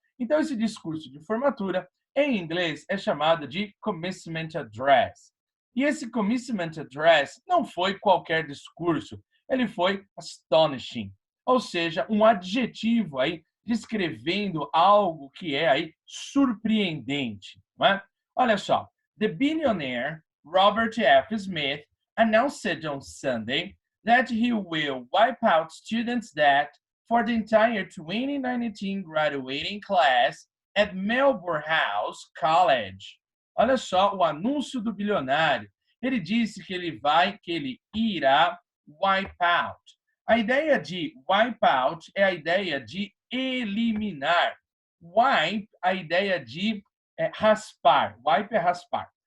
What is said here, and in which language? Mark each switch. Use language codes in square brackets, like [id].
[pt] Então, esse discurso de formatura, em inglês, é chamado de commencement address. E esse commencement address não foi qualquer discurso, ele foi astonishing, ou seja, um adjetivo aí descrevendo algo que é aí surpreendente, não é? Olha só, [en] the billionaire Robert F. Smith announced on Sunday that he will wipe out students' debt for the entire 2019 graduating class at Melbourne House College. [pt] Olha só o anúncio do bilionário. Ele disse que ele irá wipe out. A ideia de wipe out é a ideia de eliminar. Wipe, a ideia de raspar. Wipe é raspar.